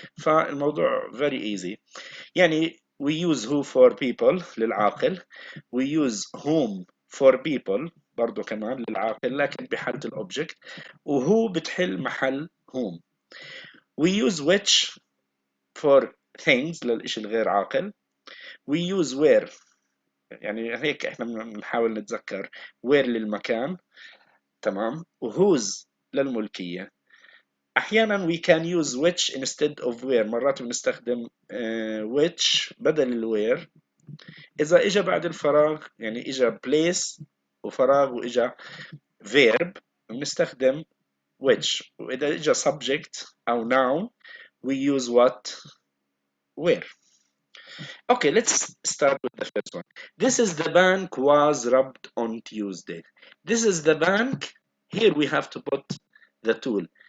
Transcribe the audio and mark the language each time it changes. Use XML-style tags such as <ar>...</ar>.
<en>فالموضوع very easy. يعني we use who for people للعاقل, we use whom for people</en> <ar>برضو كمان للعاقل لكن بحالة الأوبجكت, وهو بتحل محل</ar> <en>whom. We use which for things</en> <ar>للإشي الغير عاقل.</ar> <en>We use where</en> <ar>يعني هيك احنا بنحاول نتذكر where للمكان, تمام, وwhose للملكية.</ar> <en>أحيانا we can use which instead of where.</en> <ar>مرات بنستخدم which بدل الwhere. إذا إجا بعد الفراغ يعني إجا place وفراغ وإجا verb بنستخدم which. وإذا إجا</ar> <en>subject أو noun we use what, where. Okay, let's start with the first one. This is the bank was robbed on Tuesday. This is the bank. Here we have to put the tool.</en>